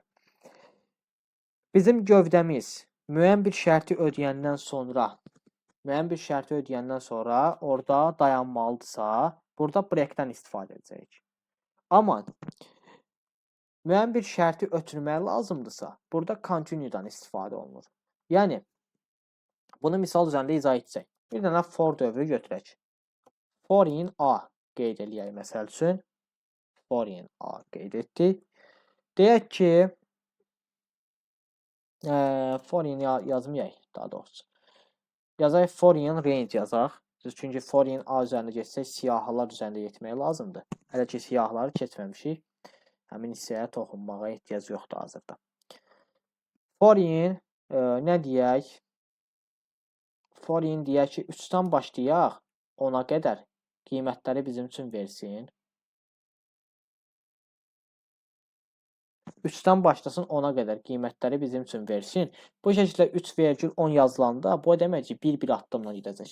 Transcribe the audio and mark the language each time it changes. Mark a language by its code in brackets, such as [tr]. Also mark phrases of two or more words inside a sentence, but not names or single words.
[az] Bizim gövdəmiz müəyyən bir şərti ödəyəndən sonra orada dayanmalıdırsa, burada breakdən istifadə edəcəyik. Amma müəyyən bir şərti ötürmək lazımdırsa, burada continue'dan istifadə olunur. Yəni bunu misal üzərində izah edəcək. Bir dənə for dövrü götürək. [en] For in A [az] qeyd eləyək məsəl üçün. [en] For in A [az] qeyd etdik. Deyək ki, [en] for in [az] yazmayaq daha doğrusu. Yazaq [en] for in range [az] yazaq. Çünki [en] for in A [az] üzərində geçsək siyahılar üzərində getmək lazımdır. Hələ ki siyahıları keçməmişik. Həmin hissəyə toxunmağa ehtiyac yoxdur hazırda. [en] For in [az] nə deyək? [en] For in [az] deyək ki 3-dən başlayaq 10-a qədər qiymətləri bizim üçün versin. 3-dən başlasın 10-a qədər qiymətləri bizim üçün versin. Bu şəkildə 3,10 yazılanda bu demək ki, bir addımla gedəcək.